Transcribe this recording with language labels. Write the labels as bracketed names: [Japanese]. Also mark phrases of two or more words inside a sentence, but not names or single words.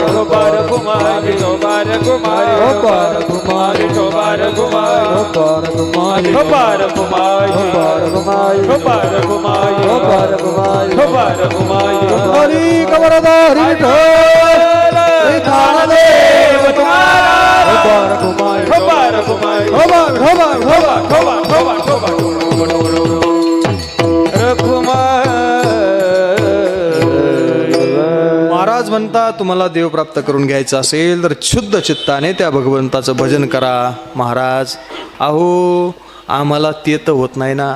[Marathi] पार कुमारी पार कुमारी गोपाल कुमारी विठोबार कुमारी गोपाल कुमारी पार कुमारी गोपाल कुमारी पार कुमारी गोपाल कुमारी पार कुमारी हरी कमरदारी विठ्ठल ज्ञानदेव तुम्हारा गोपाल कुमारी पार कुमारी गोपाल गोपाल गोपाल महाराज म्हणता तुम्हाला देव प्राप्त करून घ्यायचं असेल तर शुद्ध चित्ताने त्या भगवंताचं भजन करा. महाराज अहो आम्हाला ते तर होत नाही ना.